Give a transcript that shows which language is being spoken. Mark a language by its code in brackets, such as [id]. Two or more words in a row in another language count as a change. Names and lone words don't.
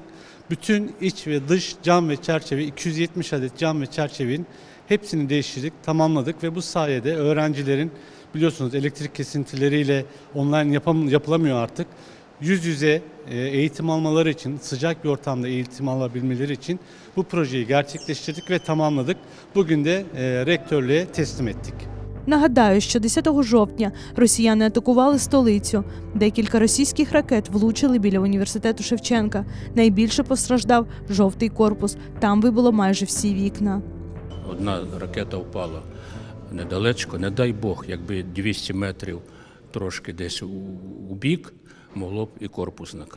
[tr] Bütün iç ve dış cam ve çerçeve 270 adet cam ve çerçevenin hepsini değiştirdik, tamamladık ve bu sayede öğrencilerin biliyorsunuz elektrik kesintileriyle online yapılamıyor artık. Yüz yüze eğitim almaları için, sıcak bir ortamda eğitim alabilmeleri için bu projeyi gerçekleştirdik ve tamamladık. Bugün de rektörlüğe teslim ettik. [uk] Нагадаю, що 10 жовтня росіяни атакували столицю. Декілька російських ракет влучили біля університету Шевченка. Найбільше постраждав жовтий корпус. Там вибило майже всі вікна. Одна ракета впала недалечко, не дай Бог, якби 200 метрів трошки десь у бік, могло б і корпус накрити.